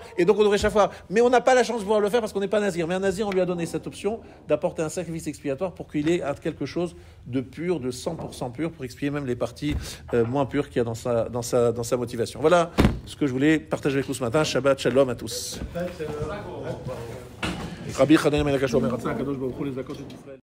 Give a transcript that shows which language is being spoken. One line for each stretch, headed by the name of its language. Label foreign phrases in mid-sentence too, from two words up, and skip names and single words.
French: Et donc on devrait chaque fois. Mais on n'a pas la chance de pouvoir le faire parce qu'on n'est pas nazir. Mais un nazir, on lui a donné cette option d'apporter un sacrifice expiatoire pour qu'il ait quelque chose de pur, de 100% pur, pour expier même les parties moins pures qu'il y a dans sa motivation. Voilà ce que je voulais partager avec vous ce matin.
Hebrew: שבת שלום
French: à tous.
Hebrew: רבי חנניה בן הקשיא אומר, רצה הקדוש ברוך הוא לזכות את ישראל